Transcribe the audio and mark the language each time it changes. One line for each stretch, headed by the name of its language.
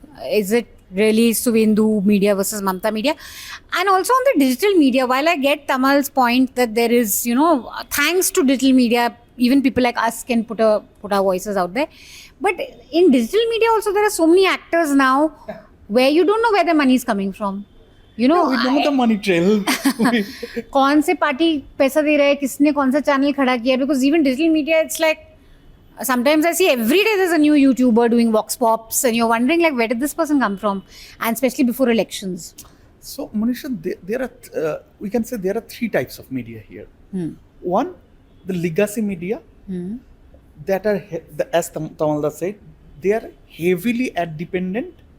English: Is it really Suvendu media versus Mamta media? And also on the digital media, while I get Tamal's point that there is, thanks to digital media, even people like us can put our voices out there. But in digital media also, there are so many actors now where you don't know where the money is coming from. we know the money trail.
Hindi: कौन से party पैसा दे रहा है, किसने कौन सा channel खड़ा किया?
English: Because even digital media, it's like sometimes I see every day there's a new YouTuber doing vox pops, and you're wondering like where did this person come from? And especially before elections. So, Manisha, there are we can say there are three types of media here. One, the legacy media that are, as Tamalda said, they are heavily ad dependent.